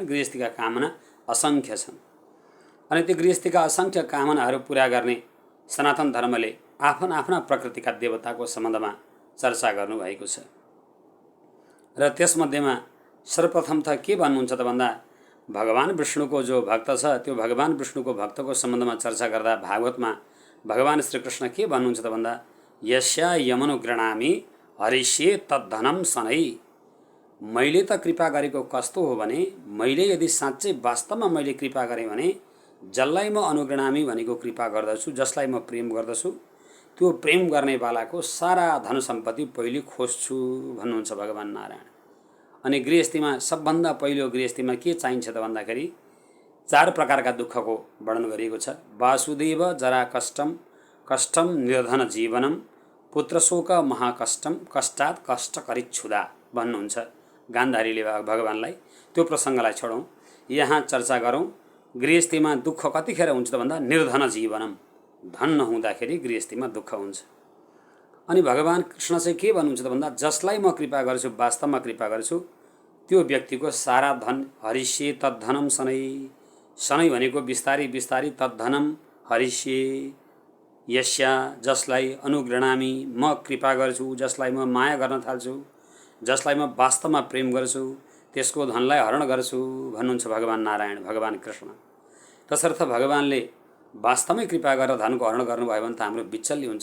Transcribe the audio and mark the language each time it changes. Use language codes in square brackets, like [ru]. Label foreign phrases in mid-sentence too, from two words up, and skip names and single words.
[ne] गृहस्थीका कामना असङ्ख्य छन्। अनि त्यो गृहस्थीका असङ्ख्य कामनाहरू पुरा गर्ने सनातन धर्मले आफ्ना प्रकृतिका देवताको सम्बन्धमा चर्चा गर्नुभएको छ। र त्यसमध्येमा सर्वप्रथम त के भन्नुहुन्छ त भन्दा भगवान विष्णुको जो भक्त छ त्यो भगवान विष्णुको भक्तको सम्बन्धमा चर्चा गर्दा भागवतमा भगवान श्रीकृष्ण के भन्नुहुन्छ त भन्दा [sa] यस्या यमनुगृणामी हरिष्ये तद्धनम सनै। [ne] मैले त कृपा गरेको कस्तो हो भने, मैले यदि साँच्चै वास्तवमा मैले कृपा गरेँ भने जसलाई म अनुगृणामी भनेको कृपा गर्दछु, जसलाई म प्रेम गर्दछु, त्यो प्रेम गर्नेवालाको सारा धन सम्पत्ति पहिले खोज्छु भन्नुहुन्छ भगवान नारायण। अनि गृहस्थीमा सबभन्दा पहिलो गृहस्थीमा के चाहिन्छ त भन्दाखेरि 4 प्रकारका दुःखको वर्णन गरिएको छ। [sa] वासुदेव जरा कष्टम निर्धन जीवनम, पुत्रशोक महाकष्टम, कष्टात् कष्टकरिच्छुदा [ne] भन्नुहुन्छ गान्धारीले भगवानलाई। त्यो प्रसङ्गलाई छोडौँ, यहाँ चर्चा गरौँ गृहस्थीमा दुःख कतिखेर हुन्छ त भन्दा [sa] निर्धन जीवनम, [ne] धन नहुँदाखेरि गृहस्थीमा दुःख हुन्छ। अनि भगवान कृष्ण चाहिँ के भन्नुहुन्छ त भन्दा जसलाई म कृपा गर्छु, वास्तवमा कृपा गर्छु, त्यो व्यक्तिको सारा धन [sa] हरिष्ये तद्धनम शनै। [ne] शनै भनेको बिस्तारी बिस्तारी [sa] तद्धनम हरिष्ये, [ne] यस्या जसलाई अनुगृणामी म कृपा गर्छु, जसलाई म माया गर्न थाल्छु, जसलाई म वास्तवमा प्रेम गर्छु, त्यसको धनलाई हरण गर्छु भन्नुहुन्छ भगवान नारायण, भगवान कृष्ण। तसर्थ भगवानले वास्तवमै कृपा गरेर धनको हरण गर्नुभयो भने त हाम्रो बिचल्ली हुन्छ।